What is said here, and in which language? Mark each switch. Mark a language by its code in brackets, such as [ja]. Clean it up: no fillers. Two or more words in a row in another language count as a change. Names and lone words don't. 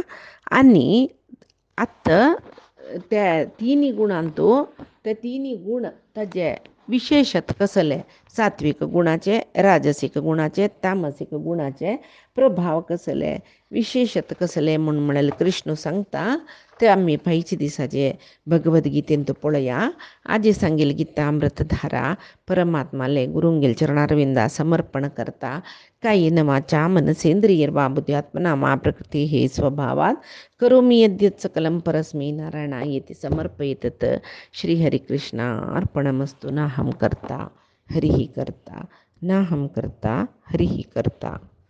[kok] आनी आतां त्या तिनी गुणांत ते तिनी गुण ताजे विशेशत कसले सात्विक गुणाचे राजसीक गुणाचे तामसीक गुणाचे प्रभाव कसले विशेशत कसले म्हळ्यार कृष्ण सांगता. ते आमी पायचे दिसाचे भगवद्गीतेंत पळया. आजी सांगेल गीता अमृतधारा परमात्माले गुरुंगेल चरणारविंदा समर्पण करता. [sa] कायेन वाचा मनसेंद्रियर्वा बुद्ध्यात्मना मा प्रकृती हे स्वभावात करोमि यद्यत् सकलं परस्मै नारायणायेति समर्पयेतत्. श्रीहरिकृष्णा अर्पणमस्तु. नाहं कर्ता हरिः कर्ता नाहं कर्ता हरिः कर्ता.